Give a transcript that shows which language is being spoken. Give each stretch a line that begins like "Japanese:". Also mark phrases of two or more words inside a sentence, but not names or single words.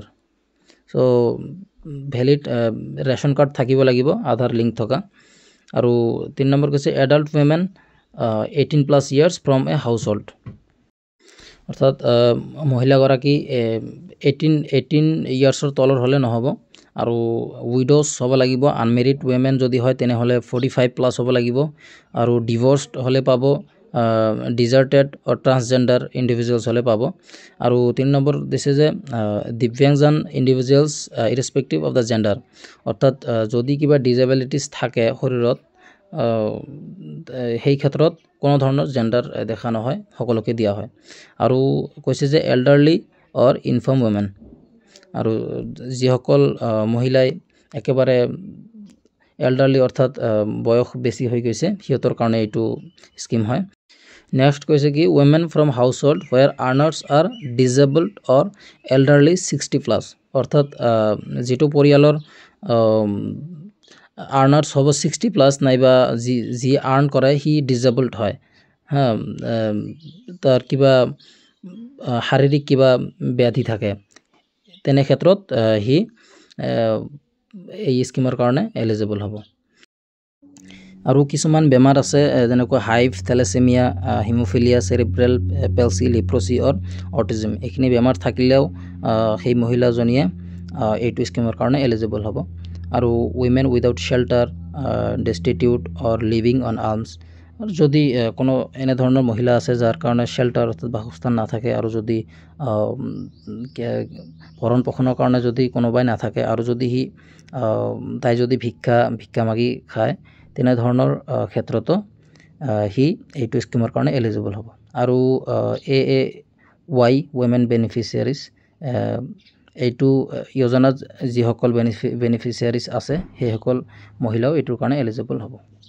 Assamese: সো
English: valid ration card
Assamese: থাকিব লাগিব আধাৰ লিংক থকা আৰু 3 নম্বৰ কৈছে
English: adult women 18+ years from a household
Assamese: অৰ্থাৎ মহিলাগৰাকী 18 ইয়াৰ্সৰ তলৰ হলে নহব আৰু উইডোজ হ'ব লাগিব
English: unmarried women
Assamese: যদি হয় তেনেহলে 45+ হ'ব লাগিব আৰু ডিভোৰ্সড হলে পাব
English: deserted or transgender individuals
Assamese: হলে পাব আৰু 3 নম্বৰ দিছে যে দিব্যাংগজন
English: individuals irrespective of the gender
Assamese: অৰ্থাৎ যদি কিবা ডিজেবিলিটিজ থাকে শৰীৰত সেই ক্ষেত্ৰত কোনো ধৰণৰ জেন্ডাৰ দেখা নহয় সকলোকে দিয়া হয় আৰু কৈছে যে
English: elderly or infirm women
Assamese: আৰু যিসকল মহিলাই একেবাৰে এল্ডাৰলি অৰ্থাৎ বয়স বেছি হৈ গৈছে হিয়তৰ কাৰণে এইটো স্কিম হয়। নেক্সট কৈছে কি
English: women from household where earners are disabled or elderly
Assamese: 60+ অর্থাৎ যেটো পৰিয়ালৰ আর্নার্স হ'ব 60+ নাইবা যি আর্ন কৰে হি ডিসেবলড হয় হ্যাঁ তাৰ কিবা শাৰীৰিক কিবা ব্যাধি থাকে তেনে ক্ষেত্ৰত হি এই স্কিমৰ কাৰণে এলিজিবল হ'ব। আৰু কিছুমান বেমাৰ আছে যেনেকৈ
English: HIV thalassemia hemophilia cerebral palsy leprosy or autism
Assamese: এখিনি বেমাৰ থাকিলেও সেই মহিলাজনীয়ে এইটো স্কিমৰ কাৰণে এলিজিবল হ'ব আৰু
English: women without shelter destitute or living on alms
Assamese: আৰু যদি কোনো এনে ধৰণৰ মহিলা আছে যাৰ কাৰণে শেল্টাৰ অৰ্থাৎ বাসস্থান নাথাকে আৰু যদি ভৰণ পোষণৰ কাৰণে যদি কোনোবাই নাথাকে আৰু যদি তাই যদি ভিক্ষা মাগি খায় তেনে ধৰণৰ ক্ষেত্ৰতো হি এইটো স্কিমৰ কাৰণে এলিজিবল হ'ব আৰু
English: AAY women beneficiaries
Assamese: এইটো যোজনাত যিসকল বেনিফিচিয়াৰিজ আছে সেইসকল মহিলাও এইটোৰ কাৰণে এলিজিবল হ'ব।